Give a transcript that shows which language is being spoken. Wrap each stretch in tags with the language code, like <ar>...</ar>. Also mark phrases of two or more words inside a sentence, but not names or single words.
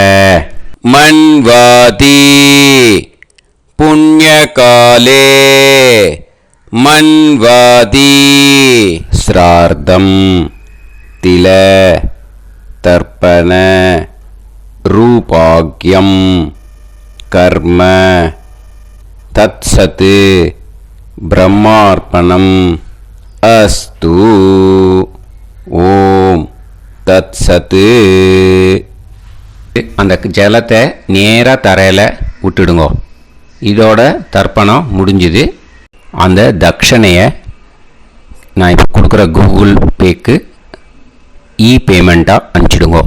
<sa>मन्वाति पुण्यकाले मन्वाति श्रार्धं तिल तर्पण रूपाग्यं कर्म तत्सत् ब्रह्मार्पणम् अस्तु. ॐ तत् सत्.</sa> <ta>அந்த ஜலத்தை நேராக தரையில் விட்டுடுங்கோ. இதோட தர்ப்பணம் முடிஞ்சுது. அந்த தட்சணையை நான் இப்போ கொடுக்குற கூகுள் பேக்கு பேமெண்ட்டாக அனுப்பிச்சிடுங்கோ.</ta>